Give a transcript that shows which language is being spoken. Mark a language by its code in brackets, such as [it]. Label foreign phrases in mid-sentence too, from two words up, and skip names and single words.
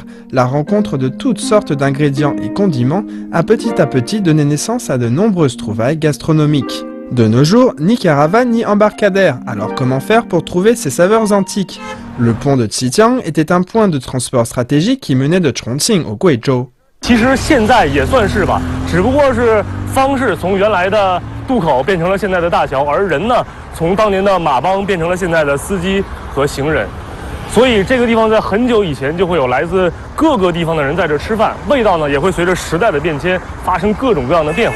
[fr] La rencontre de toutes sortes d'ingrédients et condiments a petit à petit donné naissance à de nombreuses trouvailles gastronomiques. De nos jours, ni caravane ni embarcadère, alors comment faire pour trouver ces saveurs antiques? Le pont de Xitiang était un point de transport stratégique qui menait de Chongqing au Guizhou. [zh] 其实现在也算是吧，只不过是方式从原来的渡口变成了现在的大桥，而人呢，从当年的马帮变成了现在的司机和行人。所以这个地方在很久以前就会有来自各个地方的人在这吃饭，味道呢也会随着时代的变迁发生各种各样的变化。